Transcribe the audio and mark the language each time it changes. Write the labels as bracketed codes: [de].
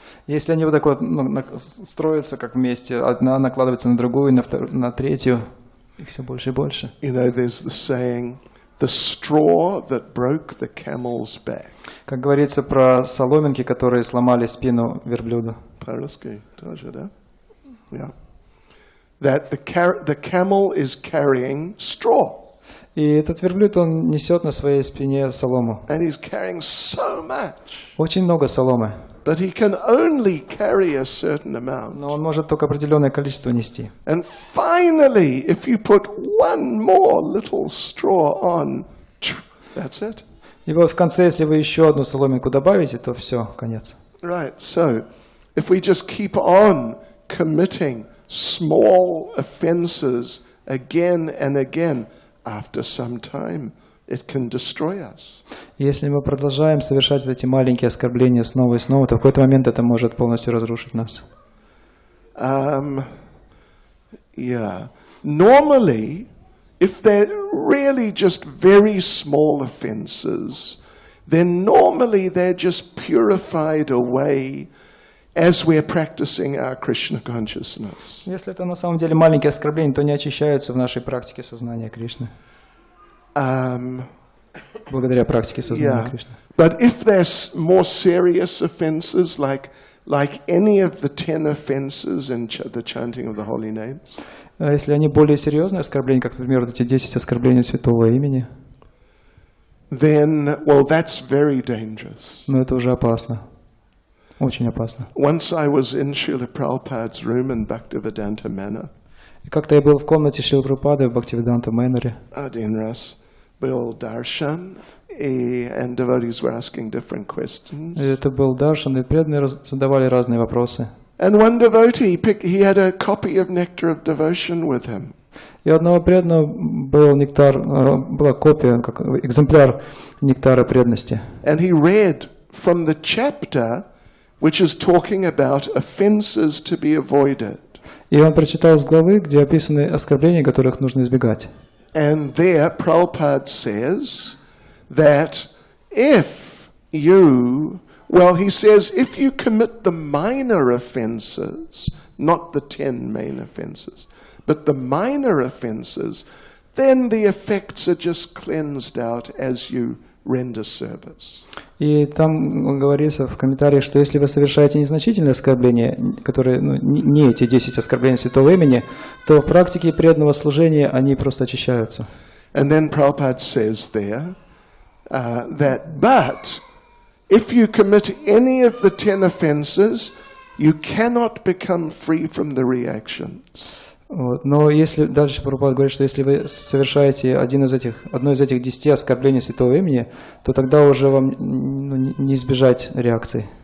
[ru] Если они вот так вот строятся как вместе, одна накладывается на другую, на третью, и все больше и больше. [en] You know, there's the saying, the straw that broke the camel's back. [ru] Как говорится про соломинки, которые сломали спину верблюду. По-русски тоже, да? [en] Yeah. That the camel is carrying straw. [ru] И этот верблюд, он несет на своей спине солому. [en] And he's carrying so much. [ru] Очень много соломы. [en] But he can only carry a certain amount. [ru] Но он может только определенное количество нести. [en] And finally, if you put one more little straw on, that's it. [ru] И вот в конце, если вы еще одну соломинку добавите, то все, конец. [en] Right, so if we just keep on committing small offenses again and again, after some time, it can destroy us. [ru] Если мы продолжаем совершать эти маленькие оскорбления снова и снова, то в какой-то момент это может полностью разрушить нас. [en] Yeah. Normally, if they're really just very small offenses, then normally they're just purified away as we're practicing our Krishna consciousness. [ru] Если это на самом деле маленькие оскорбления, то не очищаются в нашей практике сознания Кришны. Благодаря практике сознания Кришны. [en] But if there's more serious offenses, like any of the 10 offenses in the chanting of the holy names, [ru] А если они более серьезные оскорбления, как, например, вот эти 10 оскорблений святого имени, [en] then, well, that's very dangerous. [ru] ну это уже опасно. Очень опасно. [en] Once I was in Srila Prabhupada's room in Bhaktivedanta Manor. [ru] И как-то я был в комнате Шрилы Прабхупады в Бхактивиданта Мэноре. Один раз был [en] darshan, and devotees were asking different questions. [ru] И это был даршан, и преданные задавали разные вопросы. [en] And one devotee, he had a copy of Nectar of Devotion with him. [ru] И у одного преданного был нектар, была копия, как экземпляр нектара преданности. [en] And he read from the chapter which is talking about offenses to be avoided. [ru] И он прочитал с главы, где описаны оскорбления, которых нужно избегать. [en] And there Prabhupada says that if you, well, he says if you commit the minor offenses, not the 10 main offenses, but the minor offenses, then the effects are just cleansed out as you render service. [ru] И там говорится в комментариях, что если вы совершаете незначительные оскорбления, которые не эти 10 оскорблений святого имени, то в практике преданного служения они просто очищаются. [en] And then Prabhupada says there that, but if you commit any of the 10 offenses, you cannot become free from the reactions. [ru] Вот. Но если дальше Прабхупада говорит, что если вы совершаете одно из этих 10 оскорблений святого имени, то тогда уже вам не избежать реакций.